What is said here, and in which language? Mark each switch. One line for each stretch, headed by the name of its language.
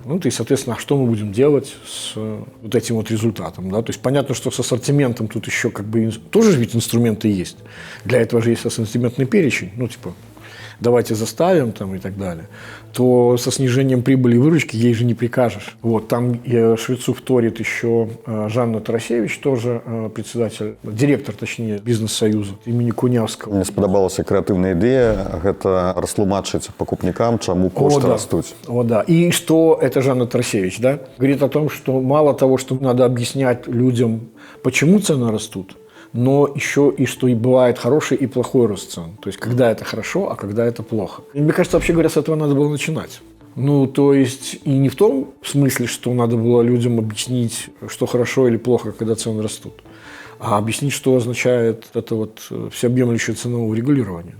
Russian: Ну, и, соответственно, что мы будем делать с вот этим вот результатом, да? То есть понятно, что с ассортиментом тут еще как бы тоже ведь инструменты есть. Для этого же есть ассортиментный перечень, ну, типа давайте заставим там, и так далее, то со снижением прибыли и выручки ей же не прикажешь. Вот, там Швецу вторит еще Жанна Тарасевич, тоже председатель, директор, точнее, бизнес-союза имени Кунявского.
Belarusian: Мне сподобалася крэатыўная ідэя, гэта растлумачыць пакупнікам, чаму кошты растуць.
Russian: О, да. И что это Жанна Тарасевич, да? Говорит о том, что мало того, что надо объяснять людям, почему цены растут, но еще и что и бывает хороший и плохой рост цен. То есть, когда это хорошо, а когда это плохо. И мне кажется, вообще говоря, с этого надо было начинать. Ну, то есть, и не в том смысле, что надо было людям объяснить, что хорошо или плохо, когда цены растут, а объяснить, что означает это вот всеобъемлющее ценовое регулирование.